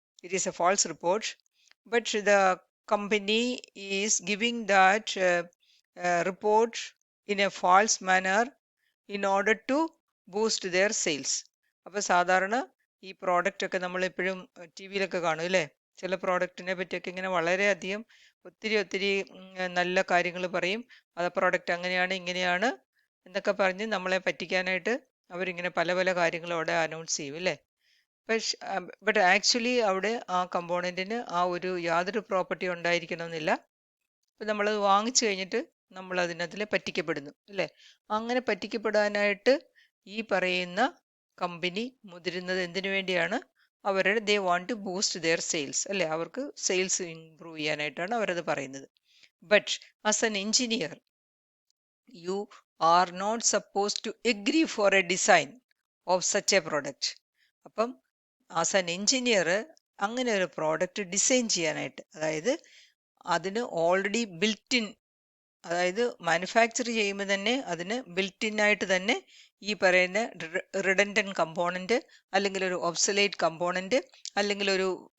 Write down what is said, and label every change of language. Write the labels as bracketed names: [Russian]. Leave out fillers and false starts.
[English] It is a false report, but the company is giving that report in a false manner in order to boost their sales. [Malayalam] അപ്പോൾ സാധാരണ ഈ product ഒക്കെ നമ്മൾ എപ്പോഴും T വിയിലൊക്കെ കാണും അല്ലേ? ചില പ്രോഡക്റ്റിനെ പറ്റിയൊക്കെ ഇങ്ങനെ വളരെയധികം ഒത്തിരി ഒത്തിരി നല്ല കാര്യങ്ങൾ പറയും. അത് പ്രോഡക്റ്റ് അങ്ങനെയാണ് ഇങ്ങനെയാണ് എന്നൊക്കെ പറഞ്ഞ് നമ്മളെ പറ്റിക്കാനായിട്ട് അവരിങ്ങനെ പല പല കാര്യങ്ങളും അവിടെ അനൗൺസ് ചെയ്യും അല്ലേ? പക്ഷെ ബട്ട് ആക്ച്വലി അവിടെ ആ കമ്പോണന്റിന് ആ ഒരു യാതൊരു പ്രോപ്പർട്ടി ഉണ്ടായിരിക്കണമെന്നില്ല. ഇപ്പം നമ്മളത് വാങ്ങിച്ചു കഴിഞ്ഞിട്ട് നമ്മൾ അതിനകത്തിൽ പറ്റിക്കപ്പെടുന്നു അല്ലേ? അങ്ങനെ പറ്റിക്കപ്പെടാനായിട്ട് ഈ പറയുന്ന കമ്പനി മുതിരുന്നത് എന്തിനു വേണ്ടിയാണ്? അവരുടെ [English] they want to boost their sales [Malayalam] അല്ലേ? അവർക്ക് സെയിൽസ് ഇംപ്രൂവ് ചെയ്യാനായിട്ടാണ് അവരത് പറയുന്നത്. [English] But as an engineer, you are not supposed to agree for a design of such a product. [Malayalam] അപ്പം [English] as an engineer [Malayalam] അങ്ങനെ ഒരു പ്രോഡക്റ്റ് ഡിസൈൻ ചെയ്യാനായിട്ട്, അതായത് അതിന് ഓൾറെഡി ബിൽറ്റ് ഇൻ, അതായത് മാനുഫാക്ചർ ചെയ്യുമ്പോൾ തന്നെ അതിന് ബിൽറ്റ് ഇൻ ആയിട്ട് തന്നെ ഈ പറയുന്ന റിഡൻഡന്റ് കമ്പോണന്റ്, അല്ലെങ്കിൽ ഒരു ഒബ്സലേറ്റ് കമ്പോണന്റ്, അല്ലെങ്കിൽ ഒരു